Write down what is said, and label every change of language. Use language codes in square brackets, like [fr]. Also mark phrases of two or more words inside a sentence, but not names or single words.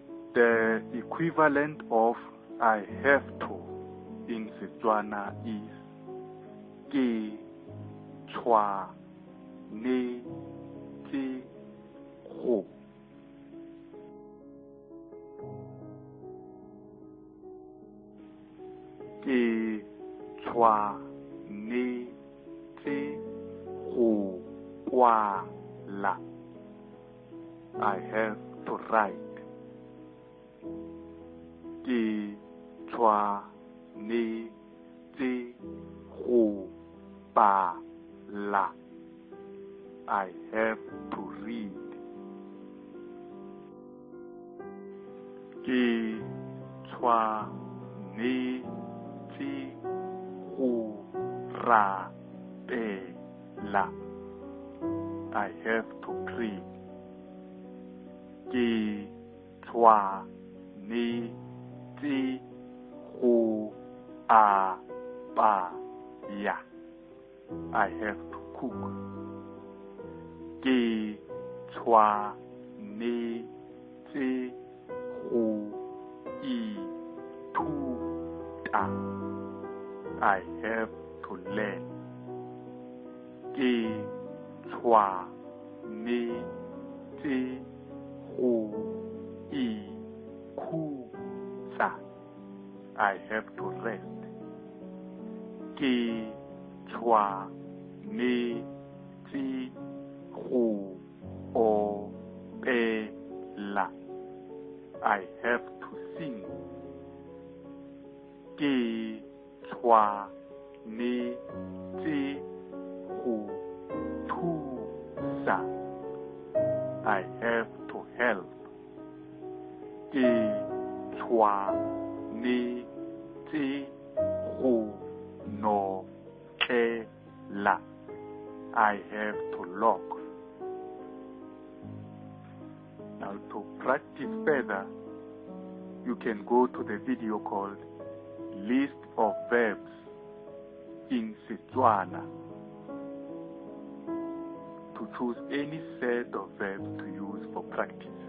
[en] The equivalent of I have to in Setswana is [tn] ke tshwanetse go. Ke tshwanetse go kwala. [en] I have to write. [tn] Ke tshwanetse go bala. [en] I have to read. [tn] Ke tshwanetse go rapela. [en] I have to pray. [tn] Ke tshwanetse go apaya. [en] I have to cook. [tn] Ke tshwanetse go ithuta. [en] I have to learn. [tn] Ke tshwanetse go ikhutsa. [en] I have to rest. [tn] Ke tshwanetse go opela. [en] I have to sing. [tn] Ke tshwanetse go thusa. [en] I have to help. [tn] Ke tshwanetse go nokela. [en] I have to lock. Now to practice further, you can go to the video called List of Verbs in Setswana to choose any set of verbs to use for practice.